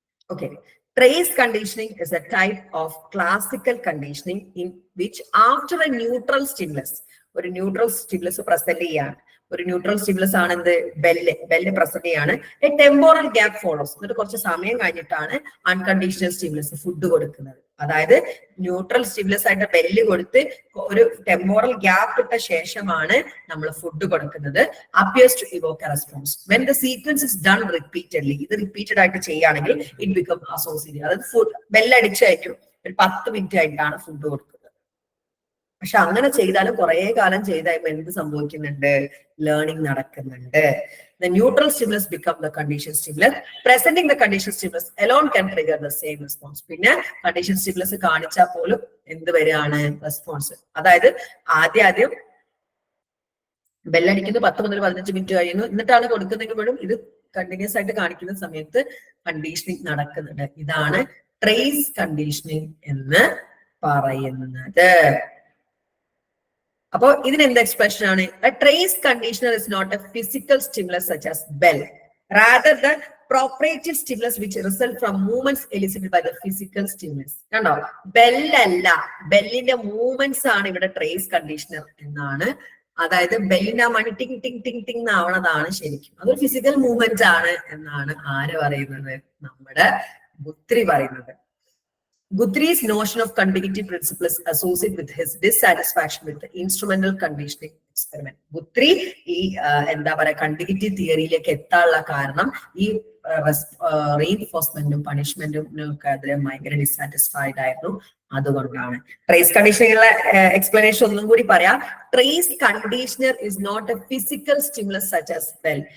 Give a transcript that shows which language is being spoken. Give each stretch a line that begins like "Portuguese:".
English: Okay, trace conditioning is a type of classical conditioning in which after a neutral stimulus, or a neutral stimulus present
Malayalam: ചെയ്യാൻ, ഒരു neutral stimulus ആണ് എന്ത്? Bell present ചെയ്യാണ്.
English: A temporal gap follows.
Malayalam: എന്നിട്ട് കുറച്ച് സമയം കഴിഞ്ഞിട്ടാണ് unconditional stimulus food കൊടുക്കുന്നത്. അതായത് ന്യൂട്രൽ സ്റ്റിമുലസ് ആയിട്ട് ബെല്ല് കൊടുത്ത് ഒരു ടെമ്പോറൽ ഗ്യാപ്പ് ഇട്ട ശേഷമാണ് നമ്മൾ ഫുഡ് കൊടുക്കുന്നത്.
English: Appears to evoke a response when the sequence is done repeatedly.
Malayalam: ഇത് റിപ്പീറ്റഡ് ആയിട്ട് ചെയ്യുകയാണെങ്കിൽ
English: It become associated.
Malayalam: അതായത് ഫുഡ് ബെല്ലടിച്ചായിരിക്കും ഒരു 10 മിനിറ്റ് ആയിട്ടാണ് ഫുഡ് കൊടുക്കുന്നത്. പക്ഷെ അങ്ങനെ ചെയ്താലും കുറെ കാലം ചെയ്താൽ എന്ത് സംഭവിക്കുന്നുണ്ട്? ലേണിംഗ് നടക്കുന്നുണ്ട്.
English: The neutral stimulus become the condition stimulus. Presenting the condition stimulus alone can trigger the same response.
Malayalam: പിന്നെ condition stimulus കാണിച്ചാൽ പോലും എന്ത് വരികയാണ്? റെസ്പോൺസ്. അതായത് ആദ്യം ബെല്ലടിക്കുന്നത് 10 മുതൽ 15 മിനിറ്റ് കഴിയുന്നു, എന്നിട്ടാണ് കൊടുക്കുന്നെങ്കിലും ഇത് കണ്ടിന്യൂസ് ആയിട്ട് കാണിക്കുന്ന സമയത്ത് കണ്ടീഷനിങ് നടക്കുന്നുണ്ട്. ഇതാണ് ട്രേസ് കണ്ടീഷനിങ് എന്ന് പറയുന്നത്. അപ്പോൾ ഇതിന് എന്ത് എക്സ്പ്രഷൻ ആണ്?
English: A trace conditioner is not a physical stimulus such as bell, rather the proprietary stimulus which result from movements elicited by the physical stimulus.
Malayalam: കണ്ടോ? ബെല്ലല്ല, ബെല്ലിന്റെ മൂവ്മെന്റ്സ് ആണ് ഇവിടെ ട്രേസ് കണ്ടീഷണർ എന്നാണ്. അതായത് ബെല്ലിന്റെ ആ മണി ടിങ് ടിങ് ടിങ് ടിങ് എന്നാവണതാണ് ശരിക്കും. അതൊരു ഫിസിക്കൽ മൂവ്മെന്റ് ആണ് എന്നാണ് ആര് പറയുന്നത്? നമ്മുടെ ഗുത്രി പറയുന്നത്.
English: Guthrie's notion of continuity principle is associated with his dissatisfaction with the instrumental conditioning experiment.
Malayalam: Guthrie ഈ എന്താ പറയാ കണ്ടിന്യൂറ്റി തിയറിയിലേക്ക് എത്താനുള്ള കാരണം ഈ റീഇൻഫോഴ്സ്മെന്റും പണിഷ്മെന്റും ഒക്കെ അതിൽ ഭയങ്കര ഡിസാറ്റിസ്ഫൈഡ് ആയിരുന്നു. അതുകൊണ്ടാണ്. ട്രേസ് കണ്ടീഷണറിലെ എക്സ്പ്ലനേഷൻ ഒന്നും കൂടി പറയാം.
English: Trace conditioner is not a physical stimulus such as bell.